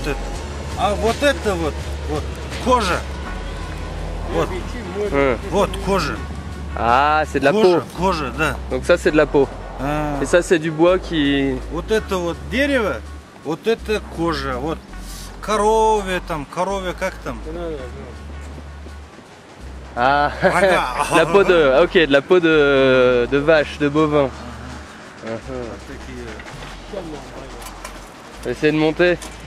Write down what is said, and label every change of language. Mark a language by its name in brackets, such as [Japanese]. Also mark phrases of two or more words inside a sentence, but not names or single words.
[Russian] это, а вот это вот кожа, вот кожа. [French] Ah, c'est de la peau. [Russian] Кожа, да. [French] Donc ça c'est de la peau. Et ça c'est du bois qui... [Russian] Вот это вот дерево, вот это кожа, вот корове как там? [French] Ah, la peau de... Ok, de la peau de vache, de bovin. On va essayer de monter.